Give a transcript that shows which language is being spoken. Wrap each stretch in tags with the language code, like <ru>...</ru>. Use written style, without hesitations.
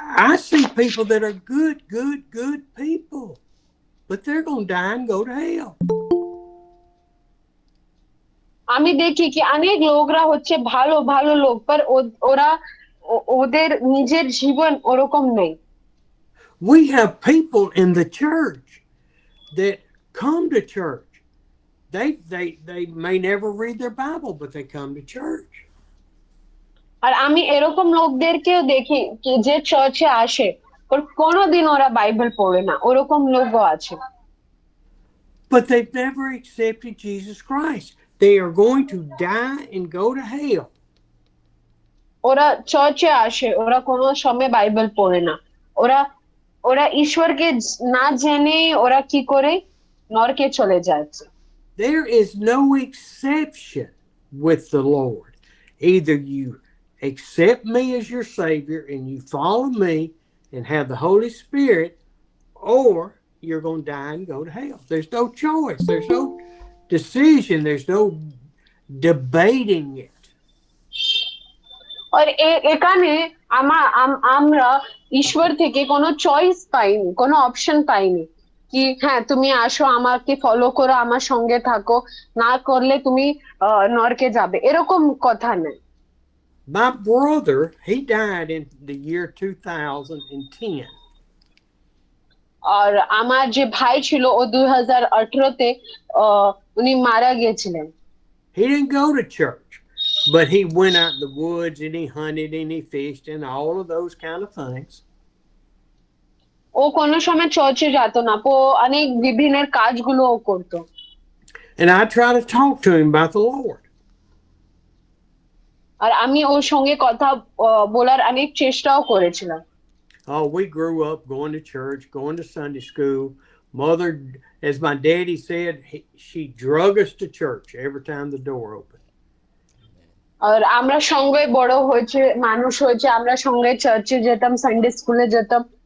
<en>I see people that are good people, but they're going to die and go to hell.</en> <bn>আমি দেখি কি অনেক লোকরা হচ্ছে ভালো ভালো লোক, পর ওরা ওদের নিজের জীবন ওরকম নেই।</bn> <en>We have people in the church that come to church. They may never read their Bible, but they come to church.</en> <bn>আর আমি এরকম লোকদেরকেও দেখি কি যে চার্চে আসে ওর কোনোদিন ওরা বাইবেল পড়ে না, ওরকম লোকও আছে।</bn> <en>But they've never accepted Jesus Christ. They are going to die and go to hell.</en> <bn>ওরা চার্চে আসে, ওরা কোনো সময় বাইবেল পড়ে না, ওরা ঈশ্বরকে না জেনে ওরা কি করে নরকে চলে যাচ্ছে।</bn> <en>There is no exception with the Lord. Either you accept me as your Savior and you follow me and have the Holy Spirit, or you're going to die and go to hell. There's no choice. There's no decision. There's no debating it.</en> <bn>আর এখানে আমরা ঈশ্বর থেকে কোনো choice পাইনি, কোনো option পাইনি কি হ্যাঁ তুমি আসো আমাকে ফলো করো, আমার সঙ্গে থাকো, না করলে তুমি নরকে যাবে, এরকম কথা নেই।</bn> <en>My brother, he died in the year 2010.</en> <bn>আর আমার যে ভাই ছিল ও 2018 তে উনি মারা গিয়েছিলেন।</bn> <en>He didn't go to church, but he went out in the woods and he hunted and he fished and all of those kind of things.</en> <bn>ও কোনো সময় চার্চে যেত না, ও অনেক বিভিন্ন কাজগুলো ও করতো।</bn> <en>And I try to talk to him about the Lord.</en> <bn>আর আমি ওর সঙ্গে কথা বলার অনেক চেষ্টাও করেছিলাম।</bn> <en>Oh, we grew up going to church, going to Sunday school. Mother, as my daddy said, she drug us to church every time the door opened.</en> <bn>আর আমরা সঙ্গে বড় হয়েছে, মানুষ হয়েছে, আমরা সঙ্গে চার্চে যেতাম, সানডে স্কুলে যেতাম।</bn>